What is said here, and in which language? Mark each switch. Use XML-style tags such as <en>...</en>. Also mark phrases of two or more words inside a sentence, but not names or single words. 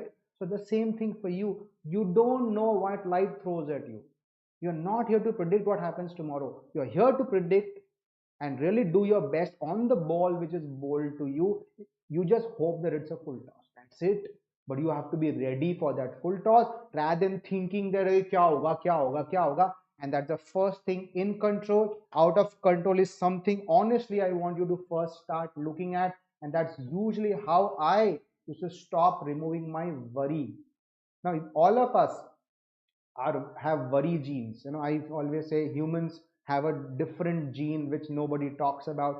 <en>So the same thing for you. You don't know what life throws at you. You're not here to predict what happens tomorrow. You're here to predict and really do your best on the ball which is bowled to you. You just hope that it's a full toss. That's it. But you have to be ready for that full toss rather than thinking that</en> <hi>kya hoga, kya hoga, kya hoga.</hi> <en>And that's the first thing. In control, out of control is something honestly I want you to first start looking at, and that's usually how I used to stop removing my worry. Now all of us have worry genes. I always say humans have a different gene which nobody talks about.</en>